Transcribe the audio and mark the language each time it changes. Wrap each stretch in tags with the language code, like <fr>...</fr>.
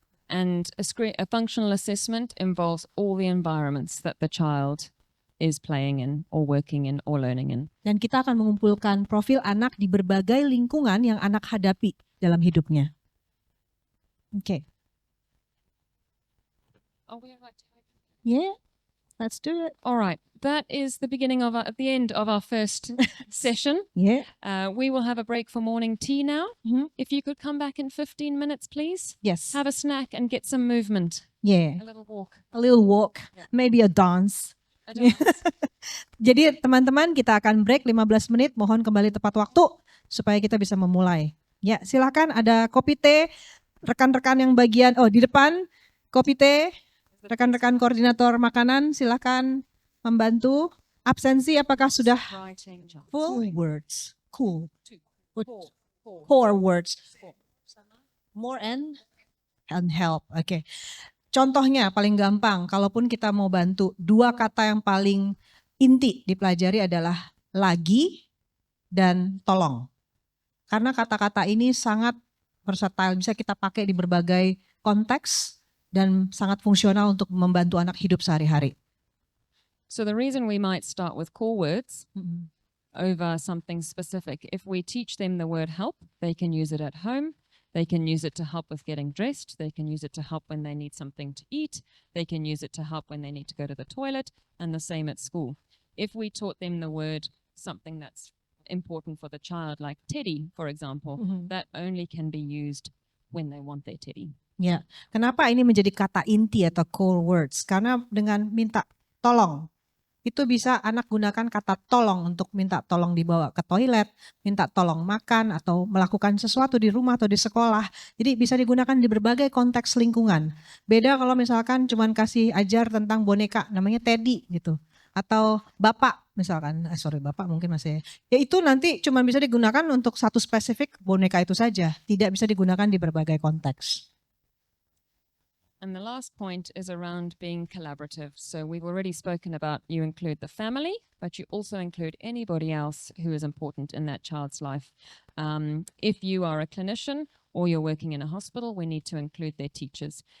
<en>And a functional assessment involves all the environments that the child is playing in or working in or learning in.</en> <id>Dan kita akan mengumpulkan profil anak di berbagai lingkungan yang anak hadapi dalam hidupnya. Oke.</id> <en>Oh, we like to... Yeah, let's do it. All right, that is the beginning of the end of our first session. Yeah. We will have a break for morning tea now. Mhm. If you could come back in 15 minutes, please. Yes. Have a snack and get some movement. Yeah. A little walk. A little walk, Yeah. maybe a dance. A dance.</en> <id>Jadi teman-teman kita akan break 15 menit, mohon kembali tepat waktu supaya kita bisa memulai. Ya, silakan ada kopi teh, rekan-rekan yang bagian di depan kopi teh, rekan-rekan koordinator makanan silakan membantu. Absensi apakah sudah</id> <en>Writing jobs. full words? Cool. Four. Four words. More and help. Oke.</en> <id>Contohnya paling gampang, kalaupun kita mau bantu, dua kata yang paling inti dipelajari adalah lagi dan tolong. Karena kata-kata ini sangat versatile, bisa kita pakai di berbagai konteks dan sangat fungsional untuk membantu anak hidup sehari-hari.</id> <en>So the reason we might start with core words over something specific, if we teach them the word help, they can use it at home. They can use it to help with getting dressed. They can use it to help when they need something to eat. They can use it to help when they need to go to the toilet, and the same at school. If we taught them the word, something that's important for the child, like teddy, for example, that only can be used when they want their teddy.</en> <id>Ya, kenapa ini menjadi kata inti atau core words? Karena dengan minta tolong, itu bisa anak gunakan kata tolong untuk minta tolong dibawa ke toilet, minta tolong makan, atau melakukan sesuatu di rumah atau di sekolah. Jadi bisa digunakan di berbagai konteks lingkungan. Beda kalau misalkan cuman kasih ajar tentang boneka, namanya Teddy gitu. Atau bapak misalkan, bapak mungkin masih. Ya itu nanti cuman bisa digunakan untuk satu spesifik boneka itu saja. Tidak bisa digunakan di berbagai konteks.</id> <en>And the last point is around being collaborative. So we've already spoken about you include the family, but you also include anybody else who is important in that child's life. If you are a clinician or you're working in a hospital, we need to include their teachers.</en>